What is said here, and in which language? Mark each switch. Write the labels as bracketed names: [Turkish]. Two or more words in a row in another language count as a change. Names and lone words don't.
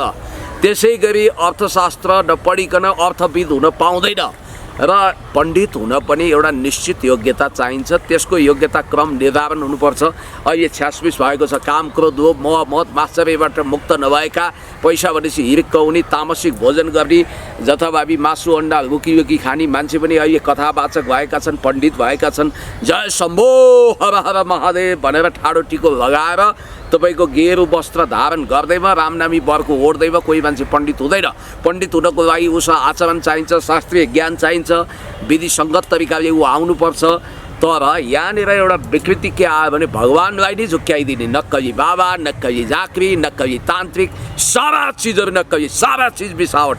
[Nepali] त्यसै गरी अर्थशास्त्र नपढिकन अर्थविद हुन पाउँदैन र पण्डित हुन पनि एउटा निश्चित योग्यता चाहिन्छ। त्यसको योग्यता क्रम निर्धारण हुनुपर्छ। अहिले 86 भएको छ। काम, क्रोध, लोभ, मोह, मद, मात्सर्यबाट मुक्त नभएका, पैसा भनेपछि हिरिक्क हुने, तामसिक भोजन गर्ने, जथाभावी मासु अन्डा लुकी खाने मान्छे पनि अहिले कथावाचक भएका छन्, पण्डित भएका छन्। [Sanskrit] जय शम्भो हर हर महादेव [Nepali] भनेर ठाडो टिको लगाएर तपाईको गेरु वस्त्र धारण गर्दैमा, रामनामी बरको ओढ्दैमा कोही मान्छे पण्डित हुँदैन। पण्डित हुनको लागि उसँग आचरण चाहिन्छ, शास्त्रीय ज्ञान चाहिन्छ, विधि सङ्गत तरिकाले ऊ आउनुपर्छ। तर यहाँनिर एउटा विकृति के आयो भने भगवान्लाई नै झुक्क्याइदिने, नक्कली बाबा, नक्कली झाँक्री, नक्कली तान्त्रिक, सारा चिजहरू नक्कली, सारा चिज मिसावट।